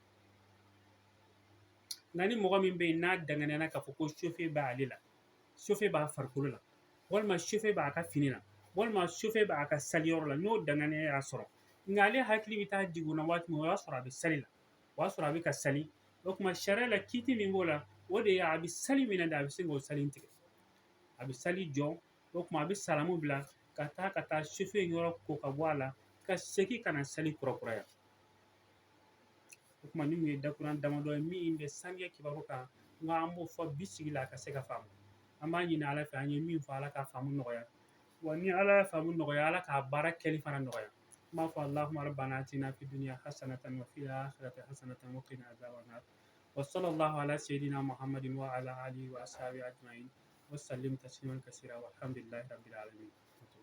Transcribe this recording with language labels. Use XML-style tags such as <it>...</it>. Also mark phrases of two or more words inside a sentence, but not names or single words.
<bm>nka ni mɔgɔ min bɛ yen n'a danganiyara k'a fɔ ko b'ale la b'a farikolo la walima b'a ka fini na walima b'a ka yɔrɔ la n'o danganiya y'a sɔrɔ nka ale hakili bɛ taa jigin o na waati min o y'a sɔrɔ a bɛ sali la o y'a sɔrɔ a bɛ ka sali o tuma sariya la kiti min b'o la o de ye a bɛ sali minɛ de a bɛ se k'o sali tigɛ a bɛ sali jɔ o tuma a bɛ salamu bila ka taa yɔrɔ ko ka bɔ a la ka segin ka na sali kurakuraya o tuma nin ye dakuran damadɔ ye min bɛ saniya kibaru kan nka an b'o fɔ bi sigi la a ka se ka faamu an b'a ɲini ala fɛ an ye min fɔ ala ka faamu nɔgɔya wa ni ala ye faamu nɔgɔya ala k'a baara kɛli fana nɔgɔya n b'a fɔ</bm> <ar>اللهم ربنا آتنا في الدنيا حسنة وفي الآخرة حسنة وقنا عذاب النار وصلى الله على سيدنا محمد وعلى آله وأصحابه أجمعين وسلم تسليما كثيرا والحمد لله رب العالمين</ar>